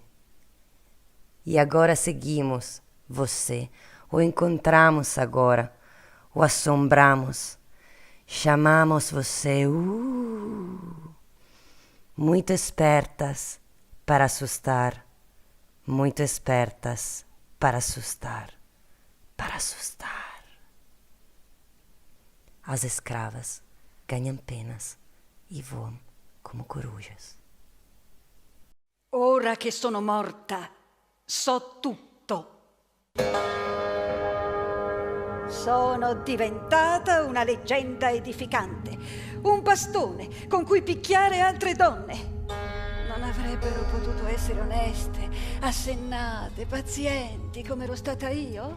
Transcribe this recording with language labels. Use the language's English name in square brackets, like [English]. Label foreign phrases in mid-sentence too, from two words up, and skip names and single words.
[Portuguese] E agora seguimos você, o encontramos agora, o assombramos, chamamos você, muito espertas para assustar, muito espertas para assustar, para assustar. As escravas ganham penas e voam como corujas. [Italian] Ora che sono morta, so tutto. Sono diventata una leggenda edificante, un bastone con cui picchiare altre donne. Non avrebbero potuto essere oneste, assennate, pazienti come ero stata io?